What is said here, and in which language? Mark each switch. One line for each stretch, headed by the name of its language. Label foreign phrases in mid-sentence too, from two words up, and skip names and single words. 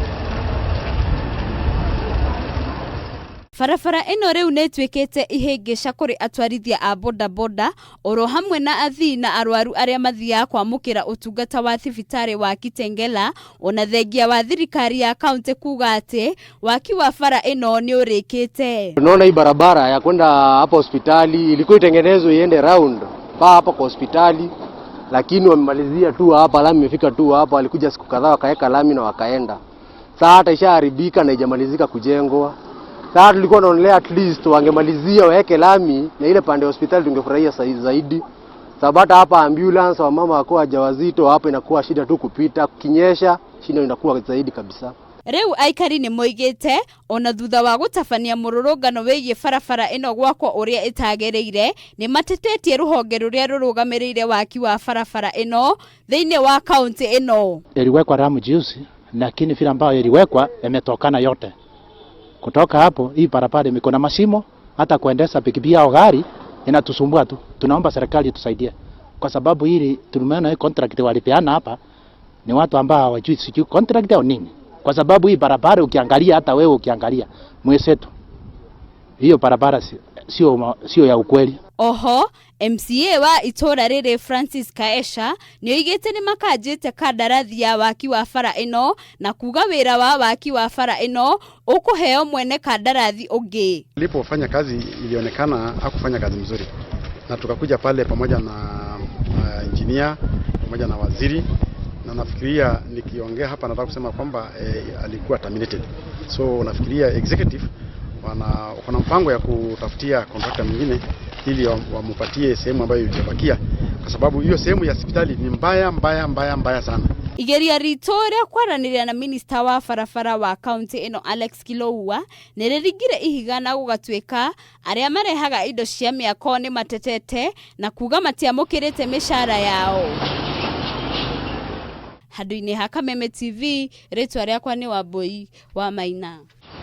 Kikuyu: Barabara ino rĩu nĩ ĩtuĩkĩte ihĩngĩca kũrĩ atwarithia a bodaboda oro hamwe na athii na arwaru arĩa mathiaga kwamũkĩra ũtungata wa thibitarĩ wa Kitengela, ona thengia wa thirikari ya kaunti kuga atĩ waki wa bara ino nĩ ũrĩkĩte.
Swahili: Tunaona hii barabara ya kwenda hapa hospitali ilikuwa itengenezwe iende round hapa kwa hospitali, lakini wamemalizia tu hapa, lami imefika tu hapa, walikuja siku kadhaa wakaweka lami na wakaenda. Sasa hata ishaharibika na haijamalizika kujengwa. Sasa tulikuwa tunaonelea
English: at least
Swahili: wangemalizia waweke lami na ile pande hospitali tungefurahia zaidi. Sababu hapa ambulance wa mama wako wajawazito hapa inakuwa shida tu kupita, kinyesha shida inakuwa zaidi kabisa.
Kikuyu: Rĩu aikari nĩ moigĩte ona thutha wa gũtabania mũrũrũngano wĩgiĩ barabara ĩno gwakwo ũrĩa ĩtagĩrĩire nĩ matetetie rũhonge rũrĩa rũrũgamĩrĩire waki wa barabara ĩno thĩinĩ wa kaunti ĩno.
Swahili: Iliwekwa ramu juzi, lakini vile ambayo iliwekwa imetokana yote. Kutoka hapo hii barabara iko na mashimo, hata kuendesha pikipiki au gari inatusumbua tu. Tunaomba serikali tusaidie, kwa sababu hili tumeona hii contract walipeana hapa ni watu ambao hawajui sijui contract au nini. Kwa sababu hii barabara ukiangalia, hata wewe ukiangalia mwesetu, hiyo barabara sio ya ukweli.
Kikuyu: Oho, MCA wa itora rĩrĩ Francis Kaesha nĩ oigĩte nĩ makanjĩte kandarathi ya waki wa bara ĩno na kuga wĩra wa waki wa bara ĩno ũkũheo mwene kandarathi ũngĩ.
Swahili: Alipofanya kazi ilionekana hakufanya kazi mzuri, na tukakuja pale pamoja na engineer pamoja na waziri, na nafikiria nikiongea hapa nataka kusema kwamba alikuwa terminated. So nafikiria executive wana mpango ya kutafutia contractor mwingine ili wamupatie sehemu ambayo ilibakia, kwa sababu hiyo sehemu ya hospitali ni mbaya sana.
Kikuyu: Igeria ritũ rĩa kwaranĩria na minista wa barabara wa kaunti ĩno Alex Kiloua nĩ rĩringire ihiga na gũgatuĩka arĩa marehaga indo cia mĩako nĩ matetete na kuga matiamũkĩrĩte mĩcara yao. Handũ-inĩ ha Kameme TV, rĩtwa rĩakwa nĩ Wambui wa Maina.